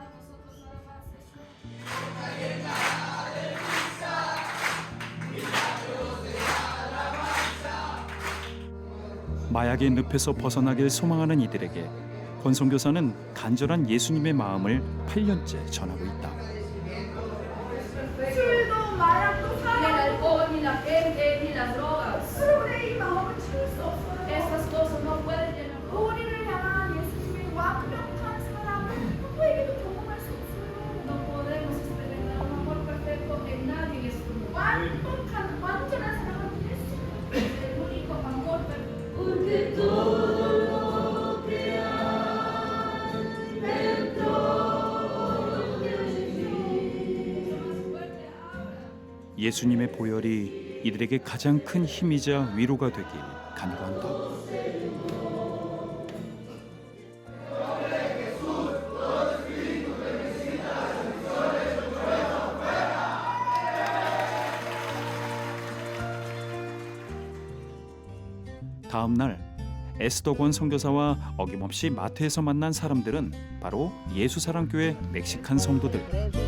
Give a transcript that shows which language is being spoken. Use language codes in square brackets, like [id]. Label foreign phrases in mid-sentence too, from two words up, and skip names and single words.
[ko] 마약의 늪에서 벗어나길 소망하는 이들에게 권 선교사는 간절한 예수님의 마음을 8년째 전하고 있다. 술도 마약도 사랑도 [es] ni la gente ni las drogas. [ko] 술의 이 마음을 채울 수 없어요. [es] Esas cosas no pueden llenar. [ko] 우리를 향한 예수님의 완벽한 사랑을 누구에게도 경험할 수 없어요. [es] No podemos experimentar un amor perfecto en nadie en este mundo. [ko] 완벽한 완전한 사랑을 예수님. [es] El único amor perfecto. Porque todo lo que hay dentro [ko] 예수님의 보혈이 이들에게 가장 큰 힘이자 위로가 되길 간구한다. 다음 날 에스더 권 선교사와 어김없이 마트에서 만난 사람들은 바로 예수사랑교회 멕시칸 성도들.